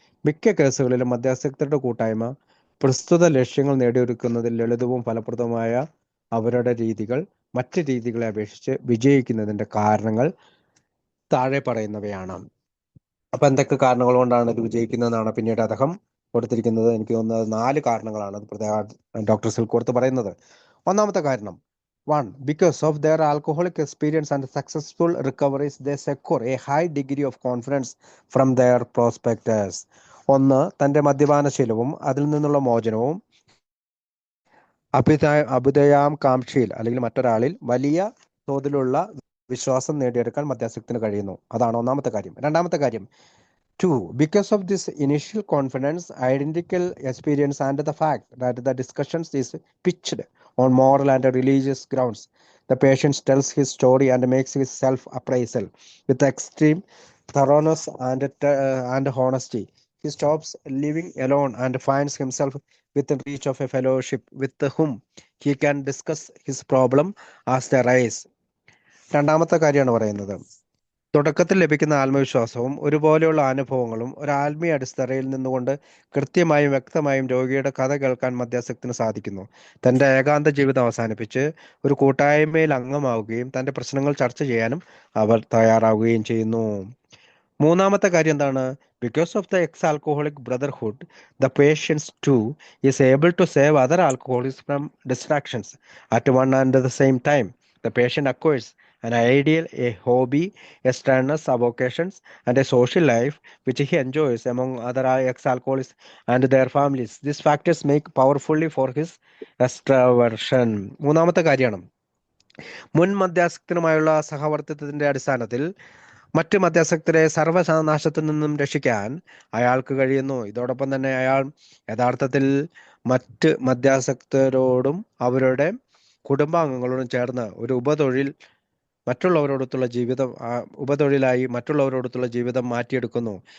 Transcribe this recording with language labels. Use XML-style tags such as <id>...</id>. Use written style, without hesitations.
<ml>മിക്ക കേസുകളിലും മധ്യസ്ഥരുടെ കൂട്ടായ്മ പ്രസ്തുത ലക്ഷ്യങ്ങൾ നേടിയെടുക്കുന്നതിൽ ലളിതവും ഫലപ്രദവുമായ അവരുടെ രീതികൾ മറ്റ് രീതികളെ അപേക്ഷിച്ച് വിജയിക്കുന്നതിൻ്റെ കാരണങ്ങൾ താഴെ പറയുന്നവയാണ്. അപ്പൊ എന്തൊക്കെ കാരണങ്ങൾ കൊണ്ടാണ് ഇത് വിജയിക്കുന്നതെന്നാണ് പിന്നീട് അദ്ദേഹം കൊടുത്തിരിക്കുന്നത്. എനിക്ക് തോന്നുന്നത് 4 കാരണങ്ങളാണ് അത് പ്രത്യേക ഡോക്ടർ സിൽക്വർത്ത് പറയുന്നത്. ഒന്നാമത്തെ കാരണം, 1.</ml> <en>Because of their alcoholic experience and successful recoveries, they secure a high degree of confidence from their prospectors. 1.</en> <ml>തൻ്റെ മദ്യപാനശീലവും അതിൽ നിന്നുള്ള മോചനവും അഭ്യുദയാം കാംക്ഷിയിൽ അല്ലെങ്കിൽ മറ്റൊരാളിൽ വലിയ തോതിലുള്ള വിശ്വാസം നേടിയെടുക്കാൻ മദ്യാസക്തിന് കഴിയുന്നു. അതാണ് ഒന്നാമത്തെ കാര്യം. രണ്ടാമത്തെ കാര്യം, 2.</ml> <en>Because of this initial confidence, identical experience, and the fact that the discussions is pitched on moral and religious grounds, the patient tells his story and makes his self-appraisal with extreme thoroughness and honesty. He stops living alone and finds himself within reach of a fellowship with whom he can discuss his problem as they rise.</en> <ml>രണ്ടാമത്തെ കാര്യമാണ് പറയുന്നത്, തുടക്കത്തിൽ ലഭിക്കുന്ന ആത്മവിശ്വാസവും ഒരുപോലെയുള്ള അനുഭവങ്ങളും ഒരു ആത്മീയ അടിത്തറയിൽ നിന്നുകൊണ്ട് കൃത്യമായും വ്യക്തമായും രോഗിയുടെ കഥ കേൾക്കാൻ മധ്യസ്ഥന് സാധിക്കുന്നു. തന്റെ ഏകാന്ത ജീവിതം അവസാനിപ്പിച്ച് ഒരു കൂട്ടായ്മയിൽ അംഗമാവുകയും തന്റെ പ്രശ്നങ്ങൾ ചർച്ച ചെയ്യാനും അവർ തയ്യാറാവുകയും ചെയ്യുന്നു. മൂന്നാമത്തെ കാര്യം എന്താണ്?</ml> <en>Because of the ex alcoholic brotherhood the patients too is able to save other alcoholics from distractions at one and the same time. The patient acquires an ideal, a hobby, a strenuous avocations, and a social life which he enjoys among other ex-alcoholics and their families. These factors make powerfully for his extraversion.</en> <ml>മൂന്നാമത്തെ കാര്യമാണ് മുൻ മധ്യാസക്തനുമായുള്ള സഹവർത്തിത്വത്തിന്റെ അടിസ്ഥാനത്തിൽ മറ്റ് മധ്യാസക്തരെ സർവനാശത്തിൽ നിന്നും രക്ഷിക്കാൻ അയാൾക്ക് കഴിയുന്നു. ഇതോടൊപ്പം തന്നെ അയാൾ യഥാർത്ഥത്തിൽ മറ്റ് മധ്യാസക്തരോടും അവരുടെ കുടുംബാംഗങ്ങളോടും ചേർന്ന് ഒരു മറ്റുള്ളവരോടൊത്തുള്ള ജീവിതം ഉപതൊഴിലായി മറ്റുള്ളവരോടൊത്തുള്ള ജീവിതം മാറ്റിയെടുക്കുന്നു.</ml>